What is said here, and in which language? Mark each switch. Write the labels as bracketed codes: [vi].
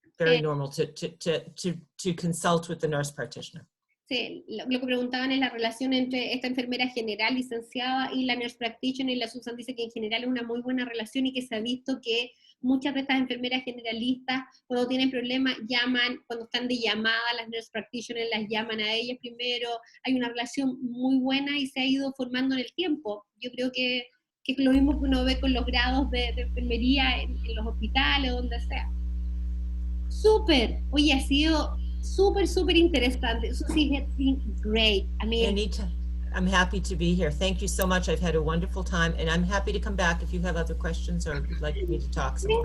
[en] very normal to consult with the nurse practitioner. [es] Sí, lo que preguntaban es la relación entre esta enfermera general licenciada y la nurse practitioner, y la Susan dice que en general es una muy buena relación y que se ha visto que muchas de estas enfermeras generalistas, cuando tienen problemas, llaman, cuando están de llamada, las nurse practitioners las llaman a ellas primero. Hay una relación muy buena y se ha ido formando en el tiempo. Yo creo que es lo mismo que uno ve con los grados de enfermería en los hospitales, donde sea. Súper, oye, ha sido súper interesante. [en] Susie, it's been great. I mean, Anita, I'm happy to be here. Thank you so much. I've had a wonderful time, and I'm happy to come back if you have other questions or would like me to talk some more.